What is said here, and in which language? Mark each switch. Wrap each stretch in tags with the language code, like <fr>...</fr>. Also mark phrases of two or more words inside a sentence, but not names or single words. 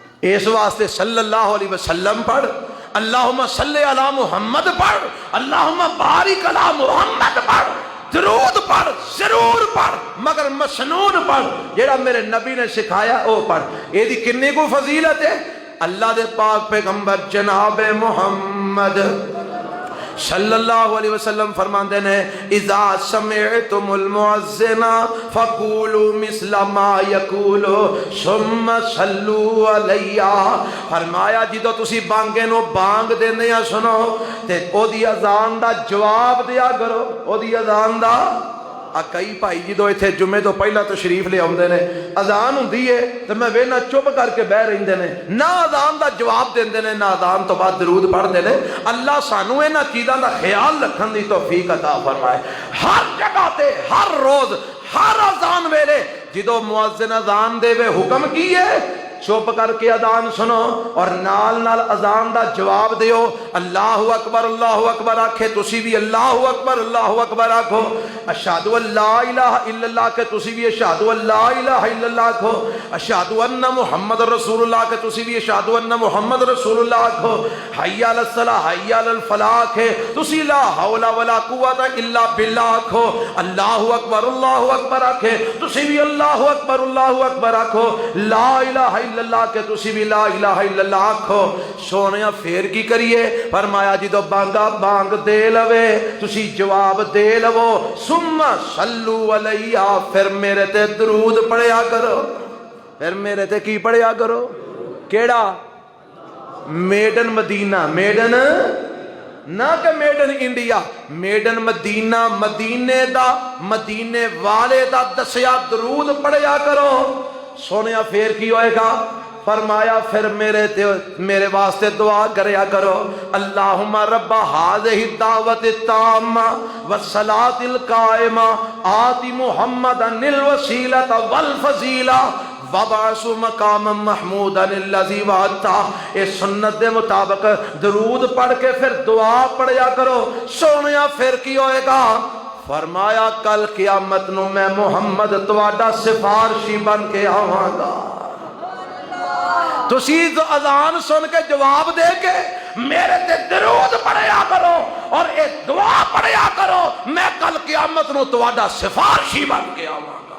<pa>اس واسطے</pa> <ar>صلی اللہ علیہ وسلم</ar> <pa>پڑھ،</pa> <ar>اللہم صلی علی محمد</ar> <pa>پڑھ،</pa> <ar>اللہم بارک علی محمد</ar> <pa>پڑھ، درود پڑھ، ضرور پڑھ، مگر مسنون پڑھ، جیڑا میرے نبی نے سکھایا او پڑھ۔ یہ دی کنی کو فضیلت ہے؟ اللہ دے پاک پیغمبر جناب محمد</pa> <ar>صلی اللہ علیہ وسلم</ar> <pa>فرماندے نے</pa> <ar>اذا سمعتم المؤذن فقولوا مثل ما يقول ثم صلوا علی،</ar> <pa>فرمایا جدو تسی بانگے نو بانگ دیندے ہیں سنو تے او دی اذان دا جواب دیا کرو، او دی اذان دا کئی بھائی جدو ایتھے جمعے تو پہلا تشریف لے آؤندے نے، اذان ہوندی ہے تے میں وینا چپ کر کے بہ رہندے نے، نہ اذان دا جواب دیندے نے نہ اذان تو بعد درود پڑھدے نے۔ اللہ سانو انہاں چیزاں دا خیال رکھن دی توفیق عطا فرمائے۔ ہر جگہ تے ہر روز ہر اذان ویلے جدو مؤذن اذان دے وے حکم کی ہے چپ کر کے اذان سنو اور نال نال اذان دا جواب دیو،</pa> <ar>اللہ اکبر</ar> <pa>آکھے تسی بھی</pa> <ar>اللہ اکبر</ar> <pa>آکھو،</pa> <ar>اشہدو ان لا الہ الا اللہ</ar> <pa>کہ تسی بھی</pa> <ar>اشہدو ان لا الہ الا اللہ</ar> <pa>آکھو،</pa> <ar>اشہدو ان محمد رسول اللہ</ar> <pa>کہ تسی بھی</pa> <ar>اشہدو ان محمد رسول اللہ</ar> <pa>آکھو،</pa> <ar>حی علی الصلاۃ حی علی الفلاح</ar> <pa>آکھے تسی</pa> <ar>لا حول ولا قوت الا باللہ</ar> <pa>آکھو،</pa> <ar>اللہ اکبر</ar> <pa>آکھے تسی بھی</pa> <ar>اللہ اکبر</ar> <pa>آکھو،</pa> <ar>لا الہ الا اللہ</ar> <pa>کہ تسی بھی</pa> <ar>لا الہ الا اللہ</ar> <pa>آکھو۔ سونیا پھر کی کریے؟ فرمایا جدو بانگا بانگ دے لوے تسی جواب دے لو،</pa> <ar>ثم صلو علیہ،</ar> <pa>پھر میرے تے درود پڑھیا کرو، پھر میرے تے کی پڑھیا کرو؟ کیڑا؟</pa> <en>made in</en> <pa>مدینہ،</pa> <en>made in</en> <pa>نہ کہ</pa> <en>made in India, made in</en> <pa>مدینہ، مدینے دا مدینے والے دا دسیا درود پڑھیا کرو۔ سونیا پھر کی ہوئے گا؟ فرمایا پھر میرے واسطے دعا کریا کرو،</pa> <ar>اللہم رب هذه الدعوة التامة والصلاة القائمة آت محمدا الوسیلة والفضیلہ وبعث مقاما محمودا الذی وعدتہ۔</ar> <pa>اس سنت دے مطابق درود پڑھ کے پھر دعا پڑھیا کرو۔ سونیا پھر کی ہوئے گا؟ فرمایا کل قیامت نو میں محمد تواڈا سفارشی بن کے آواں گا۔ تسی اذان سن کے جواب دے کے میرے تے درود پڑھیا کرو اور اے دعا پڑھیا کرو، میں کل قیامت نو تواڈا سفارشی بن کے آواں گا۔</pa>